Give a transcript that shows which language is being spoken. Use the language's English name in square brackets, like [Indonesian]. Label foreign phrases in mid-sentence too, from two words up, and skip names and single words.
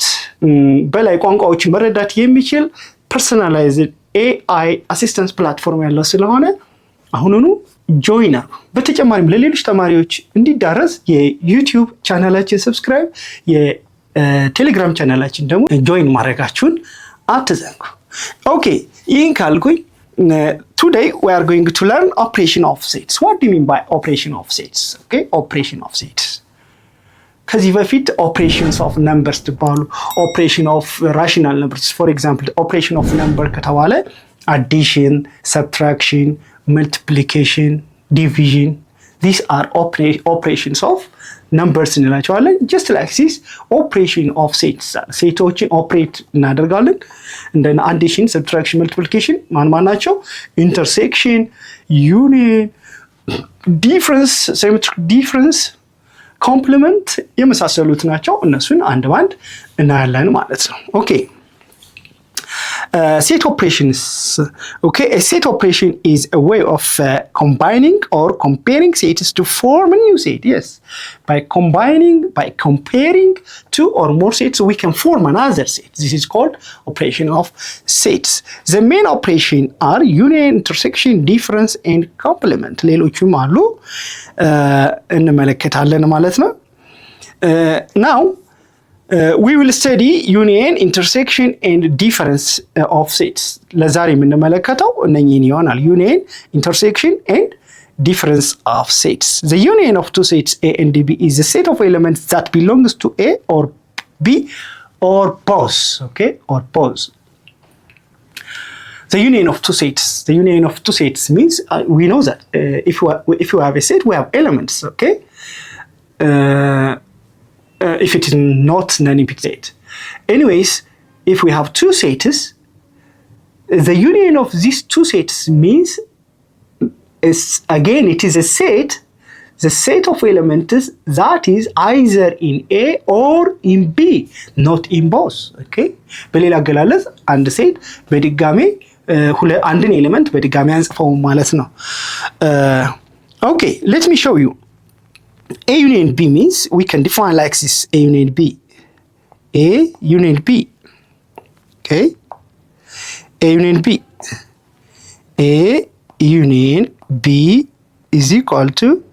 [Amharic] በላይ ቋንቋዎችን መረዳት የሚችል ፐርሰናላይዝድ AI አሲስታንስ ፕላትፎርም ያለው ስለሆነ አሁኑኑ ጆይን አድርጉ። በተጨማሪም ለሌሎች ተማሪዎች እንዲዳረስ የዩቲዩብ ቻናላችን ሰብስክራይብ፣ የቴሌግራም ቻናላችን ደግሞ ጆይን ማድረጋችሁን አትዘንጉ። ኦኬ፣ ይህን ካልኩኝ [English] today we are going to learn operation of sets. What do you mean by operation of sets? Okay, operation of sets. [Amharic] ከዚህ በፊት [English] operations of numbers ተባሉ፣ operation of rational numbers. For example, operation of number ከተባለ addition, subtraction, multiplication, division. These are operations of numbers [Amharic] እንላቸዋለን። [English] just like this operation of sets [Amharic] ሴቶችን ኦፕሬት እናደርጋለን። እንደነ [English] addition, subtraction, multiplication [Amharic] ማን ናቸው? [English] intersection, union, difference, symmetric difference, complement [Amharic] የመሳሰሉት ናቸው። እነሱን አንድ ባንድ እናያለን ማለት ነው። ኦኬ፣ [English] set operations. Okay, a set operation is a way of combining or comparing sets to form a new set. Yes, by comparing two or more sets, we can form another set. This is called operation of sets. The main operation are union, intersection, difference, and complement. [Amharic] ሌሎችም አሉ እንመለከታለን ማለት ነው። [English] Now we will study union, intersection, and difference of sets. [Amharic] ለዛሬ የምንመለከተው እነኚህን ይሆናል። [English] union, intersection, and difference of sets. The union of two sets A and B is a set of elements that belongs to A or B or both. Okay, or both. The union of two sets. The union of two sets means we know that if we have a set, we have elements. Okay. If it is not non-empty set. Anyways, if we have two sets, the union of these two sets means again it is a set, the set of elements that is either in A or in B, not in both. [Amharic] Okay? በሌላ አገላለጽ አንድ ሴት በድጋሚ አንድን ኤሌመንት በድጋሚ አንጽፈው ማለት ነው። [English] Okay, let me show you. A union B means we can define like this. A union B. A union B. Okay. A union B. A union B is equal to.